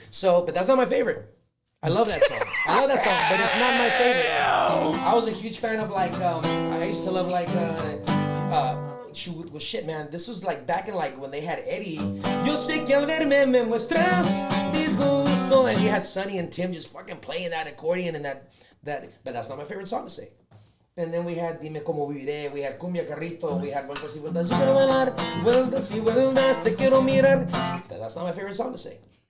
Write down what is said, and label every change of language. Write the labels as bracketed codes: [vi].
[en] So, but that's not my favorite. I love that song. But it's not my favorite. I was a huge fan of like, I used to love like, well, shit, man. This was like back in like when they had Eddie. [es] Yo sé que al verme me muestras disgusto. [en] And you had Sonny and Tim just fucking playing that accordion and that. But that's not my favorite song to sing. And then we had Dime Cómo Viviré, we had Cumbia Carrito, we had Vueltas y Vueltas, [es] yo quiero bailar, vueltas y vueltas, te quiero mirar. [en] That's not my favorite song to sing.